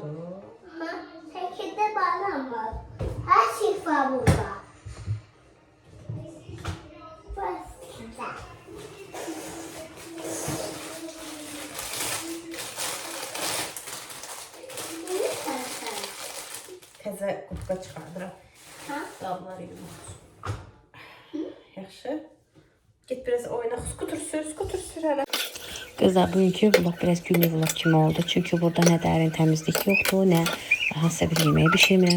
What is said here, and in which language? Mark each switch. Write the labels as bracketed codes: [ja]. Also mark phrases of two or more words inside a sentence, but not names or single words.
[tr] Ha? Peki de bana mı? Her şey var burada. Başka. Ne sen? [az] Təzə qubqa çıxardıram. Ha? Qabları yumur. Yaxşı. Get biraz oyna. Skuter sür hələ. Qızlar, bugünkü vlog biraz günlük vlog kimi oldu. Çünki burada nə dərin təmizlik yoxdur, nə hansısa bir yeməyi bişirmirəm.